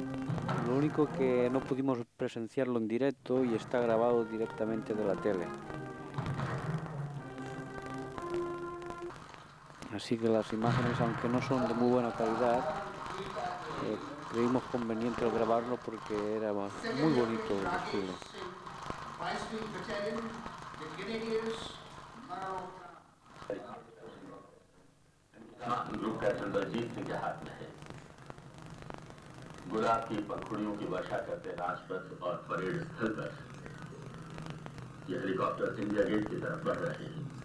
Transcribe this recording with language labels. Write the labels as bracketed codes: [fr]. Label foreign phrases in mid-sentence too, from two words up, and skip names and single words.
[es] Lo único que no pudimos presenciarlo en directo y está grabado directamente de la tele. Así que las imágenes, aunque no son de muy buena calidad, creímos conveniente grabarlo porque era muy bonito el desfile. [hi] ग्रुप कैप्टन बलजीत सिंह के हाथ में है। गुलाब की पंखुड़ियों की वर्षा करते राजपथ और परेड स्थल पर ये हेलीकॉप्टर इंडिया गेट की तरफ बढ़ रहे हैं।